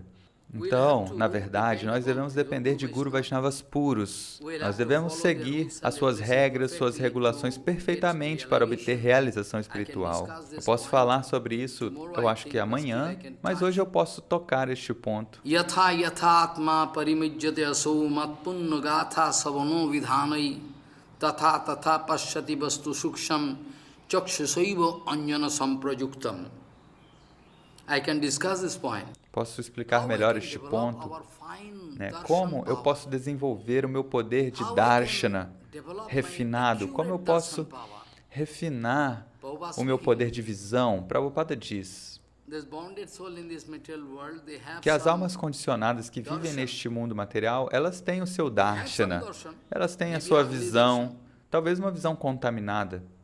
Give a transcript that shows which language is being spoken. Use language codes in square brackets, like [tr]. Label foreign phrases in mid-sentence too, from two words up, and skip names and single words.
[pt] Então, na verdade, nós devemos depender de Guru Vaishnavas puros. Nós devemos seguir as suas regras, suas regulações perfeitamente para obter realização espiritual. Eu posso falar sobre isso, eu acho que amanhã, mas hoje eu posso tocar este ponto. [sa] यथा यथात्मा परिमृज्यते असौ मत्पुण्य गाथा सवनो विधानै तथा तथा पश्यति वस्तु सूक्ष्मं चक्षुसैव अञ्जन सम्प्रयुक्तम्. [en] I can discuss this point. [pt] Posso explicar melhor este ponto, né? Como eu posso desenvolver o meu poder de darshana refinado? Como eu posso refinar o meu poder de visão? Prabhupada diz que as almas condicionadas que vivem neste mundo material, elas têm o seu darshana, elas têm a sua visão, talvez uma visão contaminada.